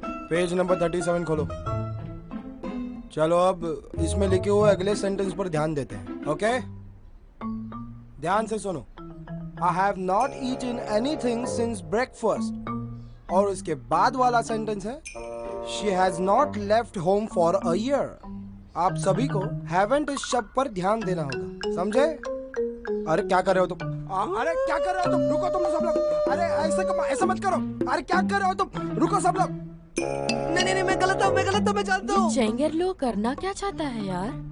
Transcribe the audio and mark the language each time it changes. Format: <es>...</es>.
<hi>Page number 37 खोलो। चलो अब इसमें लिखे हुए अगले सेंटेंस पर ध्यान देते हैं। ओके, ध्यान से सुनो।</hi> <en>I have not eaten anything since breakfast।</en> <hi>और उसके बाद वाला सेंटेंस है</hi> <en>She has not left home for a year।</en> <hi>आप सभी को haven't इस शब्द पर ध्यान देना होगा, समझे? अरे क्या कर रहे हो तुम? अरे क्या कर रहे हो तुम? रुको तुम सब लोग। अरे ऐसा मत करो। अरे क्या कर रहे हो तुम? रुको सब लोग। नहीं, मैं गलत हूँ, मैं जानता हूँ। चेंगरलो करना क्या चाहता है यार?</hi>